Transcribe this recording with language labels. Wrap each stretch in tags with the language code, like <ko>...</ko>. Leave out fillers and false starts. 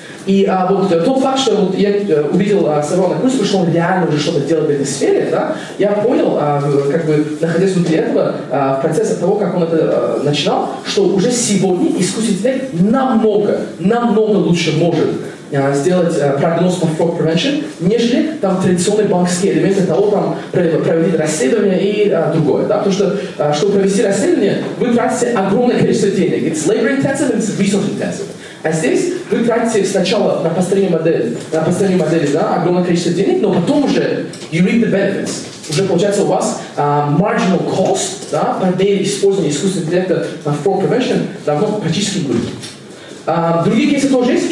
<ru>И вот тот факт, что вот я увидел своего однокурсника, что он реально уже что-то делает в этой сфере, да, я понял, как бы находясь внутри этого, в процессе того, как он это начинал, что уже сегодня искусственный интеллект намного лучше может сделать прогноз по fraud prevention, нежели там традиционные банковские элементы того, там проводить расследование и другое. Да? Потому что, чтобы провести расследование, вы тратите огромное количество денег.</ru> <en>It's labor intensive and it's resource intensive.</en> <ru>А здесь вы тратите сначала на построение модели, да, огромное количество денег, но потом уже</ru> <en>you reap the benefits.</en> <ru>Уже получается у вас marginal cost, да, по мере использования искусственного интеллекта на fraud prevention давно практически нуль. Другие кейсы тоже есть.</ru>